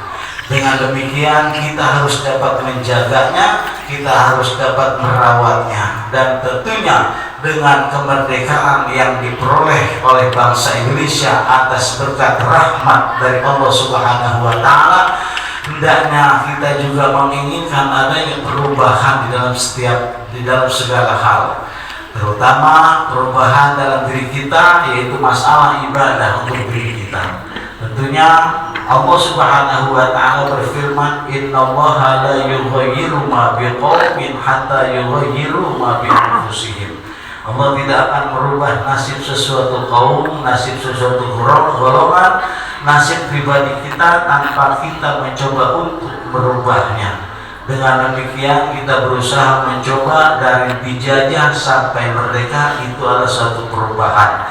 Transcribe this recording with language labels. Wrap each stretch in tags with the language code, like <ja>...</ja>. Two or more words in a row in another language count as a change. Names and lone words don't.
<id>Dengan demikian kita harus dapat menjaganya, kita harus dapat merawatnya, dan tentunya dengan kemerdekaan yang diperoleh oleh bangsa Indonesia atas berkat rahmat dari Allah</id> <ar>سبحانه وتعالى,</ar> <id>hendaknya kita juga menginginkan adanya perubahan di dalam segala hal, terutama perubahan dalam diri kita, yaitu masalah ibadah untuk diri kita.</id> <ar>Tentunya الله سبحانه وتعالى berfirman, "إن الله لا يغير ما بقوم حتى يغيروا ما بأنفسهم."</ar> <id>Allah tidak akan merubah nasib sesuatu kaum, nasib sesuatu golongan, nasib pribadi kita tanpa kita mencoba untuk merubahnya. Dengan demikian kita berusaha mencoba dari dijajah sampai merdeka, itu adalah suatu perubahan.</id>